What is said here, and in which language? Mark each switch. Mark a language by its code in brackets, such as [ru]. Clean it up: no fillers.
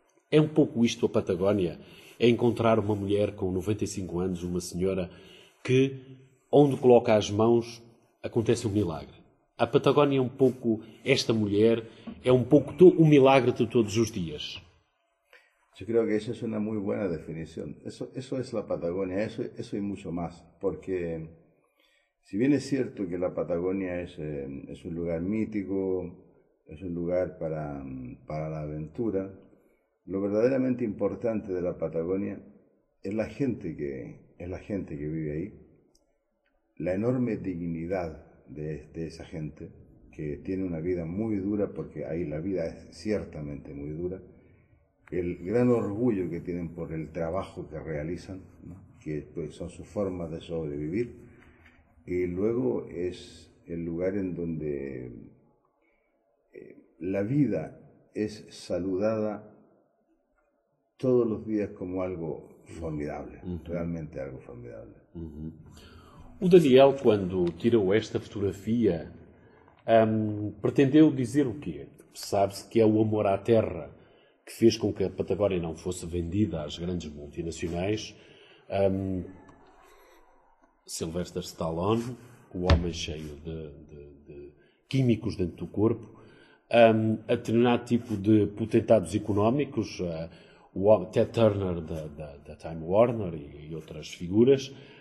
[pt] É um pouco isto a Patagónia, é encontrar uma mulher com 95 anos, uma senhora que, onde coloca as mãos, acontece um milagre. A Patagónia é um pouco, esta mulher, é um pouco o milagre de todos os dias. Eu creio que essa é uma muito boa definição. Isso é a Patagónia, isso e muito mais. Porque, se bem é certo que a Patagónia é um lugar mítico, é um lugar para a aventura, [es] lo verdaderamente importante de la Patagonia es la gente que vive ahí, la enorme dignidad de esa gente que tiene una vida muy dura, porque ahí la vida es ciertamente muy dura, el gran orgullo que tienen por el trabajo que realizan, ¿no? Que pues, son sus formas de sobrevivir, y luego es el lugar en donde la vida es saludada [pt] todos os dias como algo formidável, realmente algo formidável. O Daniel, quando tirou esta fotografia, pretendeu dizer o quê? Sabe-se que é o amor à terra que fez com que a Patagónia não fosse vendida às grandes multinacionais. Sylvester Stallone, o homem cheio de químicos dentro do corpo, a determinado tipo de potentados económicos, Ted Turner da Time Warner e outras figuras,